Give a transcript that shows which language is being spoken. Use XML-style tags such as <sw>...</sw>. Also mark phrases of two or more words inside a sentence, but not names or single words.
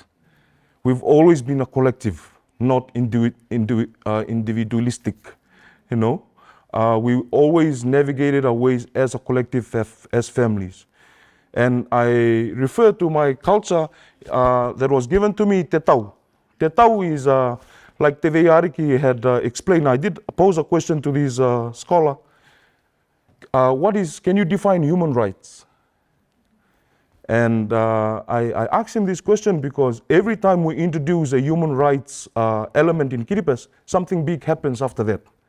<en>We've always been a collective, not individualistic, we always navigated our ways as a collective, as families. And I refer to my culture that was given to me,</en> <gil>te tau. Te tau</gil> <en>is, like Te Veiariki had explained, I did pose a question to this scholar. Can you define human rights? And I asked him this question because every time we introduce a human rights element in Kiribati, something big happens after that.</en>